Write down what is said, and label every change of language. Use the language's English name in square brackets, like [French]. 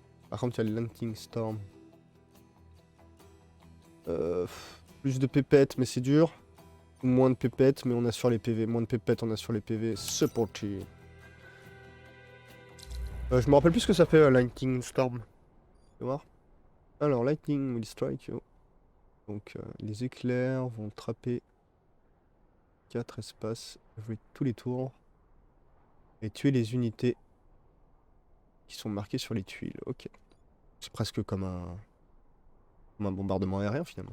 [French] Par contre, il y a le Lightning Storm. Plus de pépettes, mais c'est dur. Moins de pépettes, mais on assure les PV. Moins de pépettes, on assure les PV. C'est parti. Je me rappelle plus ce que ça fait, Lightning Storm. Tu voir. [English] Alors, Lightning will strike you. [French] Donc, les éclairs vont trapper 4 espaces tous les tours. Et tuer les unités qui sont marquées sur les tuiles. Ok. C'est presque comme un bombardement aérien finalement.